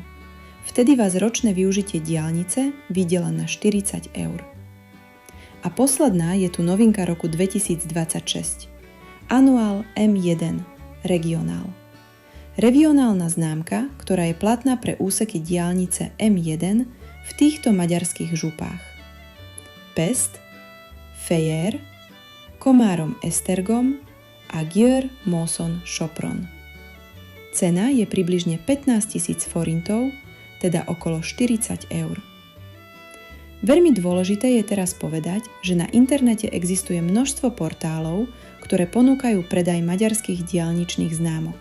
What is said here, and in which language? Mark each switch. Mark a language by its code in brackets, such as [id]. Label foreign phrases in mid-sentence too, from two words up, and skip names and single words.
[sk] Vtedy vás ročné využitie diaľnice vyjde len na 40 eur. A posledná je tu novinka roku 2026. Annual M1 Regionál. Regionálna známka, ktorá je platná pre úseky diaľnice M1 v týchto maďarských župách: Pest, Fejér, Komárom Esztergom a Győr Moson Sopron. Cena je približne 15 000 forintov, teda okolo 40 eur. Veľmi dôležité je teraz povedať, že na internete existuje množstvo portálov, ktoré ponúkajú predaj maďarských diaľničných známok.